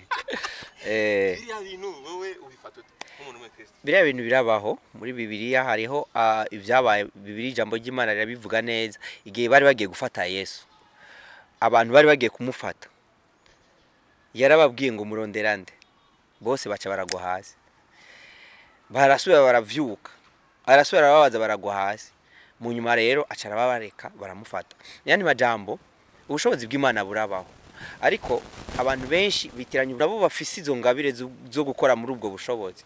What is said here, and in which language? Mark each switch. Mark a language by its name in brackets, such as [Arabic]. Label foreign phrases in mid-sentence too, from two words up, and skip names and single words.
[Kinyarwanda] Biriya bintu wowe ubifata nk'umuntu umwe Kristo. Biriya bintu birabaho muri Bibiliya, hariho ibyabaye Bibiliya ijambo ry'Imana rirabivuga neza. Igihe bari bagiye gufata Yesu, abantu bari bagiye kumufata, yarababwiye ngo muronderande. [Rundi] Bose baca baragwa hasi. Barasubira baravyuka. Arasubira babaza baragwa hasi. Mu nyuma rero acara babareka baramufata. Yani majambo ubushobozi bw'Imana burabaho. Ariko abantu benshi bitiranye nabo bafise izo ngabire zo gukora muri ubwo bushobozi.